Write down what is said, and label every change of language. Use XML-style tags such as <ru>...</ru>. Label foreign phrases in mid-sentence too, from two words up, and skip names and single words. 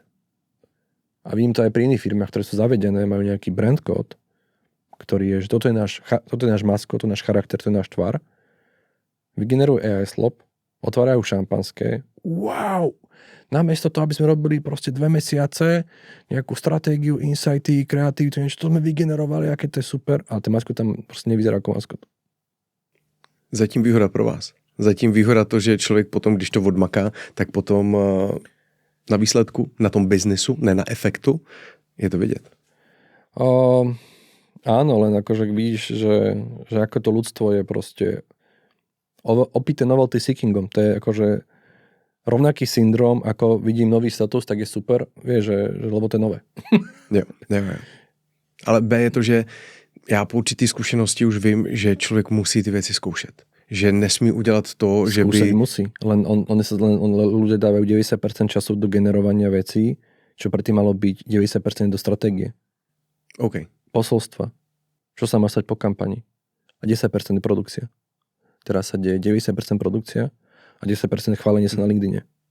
<sk>A vidím to aj pri iných firmách, ktoré sú zavedené, majú nejaký brand kód, ktorý je, že toto je náš maskot, to je náš charakter, to je náš tvar. Vygenerujú</sk> <en>AI slop,</en> <sk>otvárajú šampanské. Wow! Namiesto toho, aby sme robili proste 2 mesiace, nejakú stratégiu, insighty, kreativitu, niečo, to sme vygenerovali, aké to je super, ale ten maskot tam proste nevyzerá ako maskot.</sk> <cs>Zatím výhoda pro vás. Zatím výhoda to, že člověk potom, když to odmaká, tak potom na výsledku, na tom biznesu, ne na efektu, je to vidět.</cs> <sk>Áno, len akože vidíš, že ako to ľudstvo je proste opité</sk> <en>novelty seekingom.</en> <sk>To je akože rovnaký syndrom, ako vidím nový status, tak je super, vieš, že lebo to je nové.</sk> <cs>Jo. Ale B je to, že já po určitý zkušenosti už vím, že člověk musí ty věci zkoušet. Že nesmí udělat to, že by...</cs> <sk>Skúšať musí. Len ľudia dávajú 90% času do generovania vecí, čo predtým malo byť 90% do stratégie. OK. Posolstva. Čo sa má stať po kampani? A 10% je produkcia. Teraz sa deje 90% produkcia a 10% chválenie sa na LinkedIne.</sk>